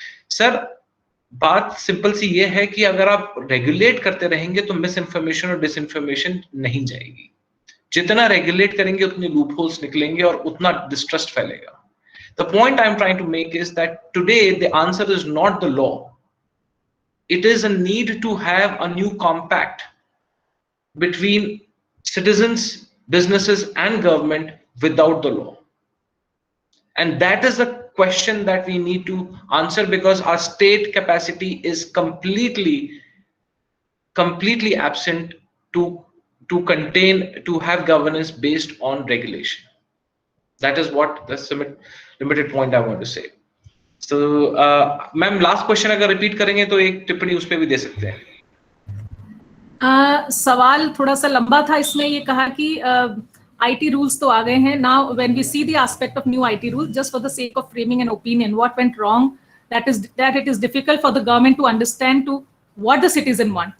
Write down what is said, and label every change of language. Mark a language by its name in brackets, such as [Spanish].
[Hindi] Sir, बात simple सी ये है कि अगर आप रेगुलेट करते रहेंगे तो मिसइंफॉर्मेशन और डिसइंफॉर्मेशन नहीं जाएगी। जितना रेगुलेट करेंगे उतने लूप होल्स निकलेंगे और उतना डिस्ट्रस्ट फैलेगा। [English] The point I'm trying to make is that today the answer is not the law. It is a need to have a new compact between citizens, businesses, and government without the law. And that is the question that we need to answer, because our state capacity is completely absent to contain, to have governance based on regulation. That is what the limited point I want to say. [Hindi] So, ma'am last question अगर repeat करेंगे तो एक टिप्पणी उस पे भी दे सकते हैं। सवाल थोड़ा सा लंबा था। इसमें ये कहा कि IT rules तो आ गए हैं। [English] Now when we see the aspect of new IT rules, just for the sake of framing an opinion, what went wrong, that it is difficult for the government to understand to what the citizen want.